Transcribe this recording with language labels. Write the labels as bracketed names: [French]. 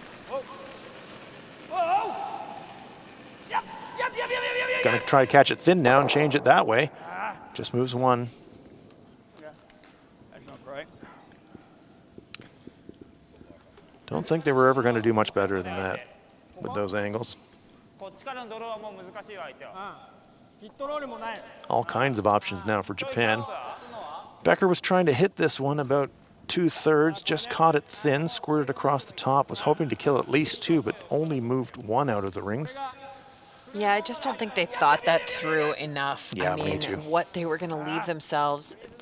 [English] Whoa. Whoa. Yep. Yep. Yep. Yep. Yep. Yep. Going to try to catch it thin now and change it that way. Just moves 1. Yeah. That's not great. Don't think they were ever going to do much better than that with those angles. [Japanese] こっちからのドローはもう難しいわ相手は。ヒットロールもない。 [English] All kinds of options now for Japan. Becker was trying to hit this one about 2/3, just caught it thin, squirted across the top, was hoping to kill at least 2, but only moved 1 out of the rings. Yeah, I just don't think they thought that through enough. Yeah, I me mean, too. what they were going to leave themselves,